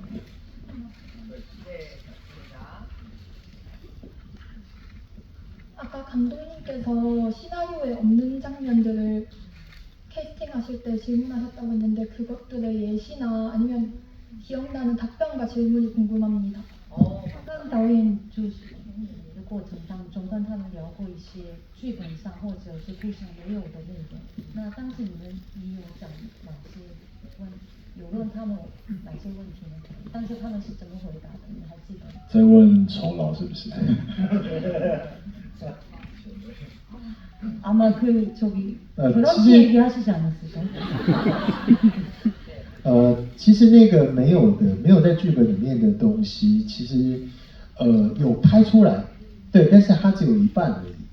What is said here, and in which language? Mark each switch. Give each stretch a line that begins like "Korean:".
Korean: 네, 맞습니다. 아까 감독님께서 시나리오에 없는 장면들을 캐스팅하실 때 질문하셨다고 했는데 그것들의 예시나 아니면 기억나는 답변과 질문이 궁금합니다.
Chinese: 刚刚导演就是的过程当中跟他们聊过一些剧本上或者是故事上没有的内容。那当时你有讲哪些有问他们哪些问题呢？当时他们是怎么回答的？你还记得？在问酬劳是不是？
Korean: 아마 그런 얘기하시지 않았을까요?
Chinese: 其实那个没有在剧本里面的东西，其实有拍出来，对，但是它只有一半而已。